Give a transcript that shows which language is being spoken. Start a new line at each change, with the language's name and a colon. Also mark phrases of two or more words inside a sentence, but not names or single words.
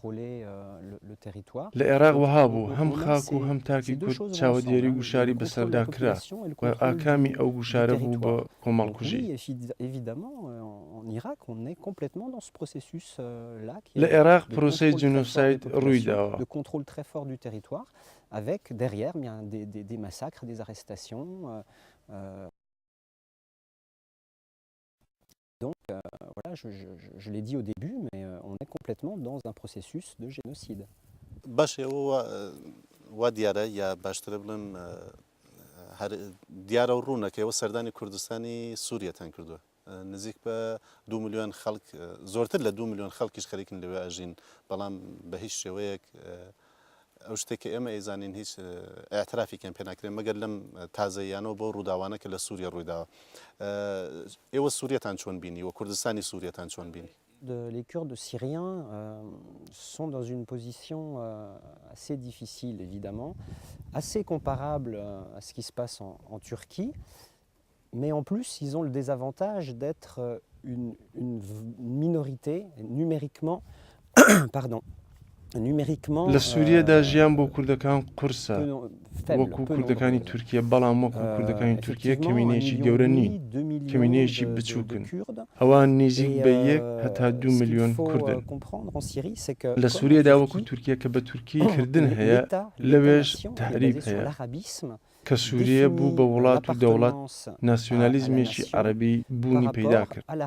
Central Kurdish: لە عێراق وەها بوو هەم خاک و هەم تاکی کورد چاودێری گوشاری بەسەردا کرا و ئاکامی ئەو گوشارە بوو بە کۆمەڵکوژی. لە عێراق پرۆسەی جنۆساید ڕوویداوە.
French: Avec derrière bien, des massacres, des arrestations. Donc voilà, je l'ai dit au début, mais on est complètement dans un processus de génocide.
Central Kurdish: باشه و دیاره یا باشتر بڵێم دیارە و ڕوونەکەەوە سەردانی کوردستانی سووریەتان کردووە. نزیک بە 2 میلیۆن خەڵک زۆرتر لە 2 میلیۆن خەڵکیش خەریکن لەوێ ئەژین بەڵام بە هیچ شێوەیەک ئەو شتێکی ئێمە ئێزانین هیچ ئاعترافێکیان پێ ناکرێن مەگەر لەم تازەیانەوە بۆ ڕووداوانە کە لە سووریا ڕوویداوە. ئێوە سووریەتان چۆن بینی و کوردستانی سووریەتان چۆن بینی؟
French: Les Kurdes syriens sont dans une position assez difficile, évidemment, assez comparable à ce qui se passe en Turquie, mais en plus, ils ont le désavantage d'être une minorité numériquement, pardon,
Central Kurdish: لە سووریەدا ژیان بۆ کوردەکان قورسە وەکو کوردەکانی تورکیە بەڵام وەکو کوردەکانی تورکیە کەمینەیەکی گەورە نین کەمینەیەکی بچووکن ئەوان نزیک بە 1 هەتا 2 میلیۆن کوردن لە سووریەدا وەکو تورکیە کە بە تورکی کردن هەیە لەوێش تەحریف هەیە کە سووریە بوو بە وڵات و دەوڵەت ناسیۆنالیزمێکی عەرەبی بوونی پەیدا کرد.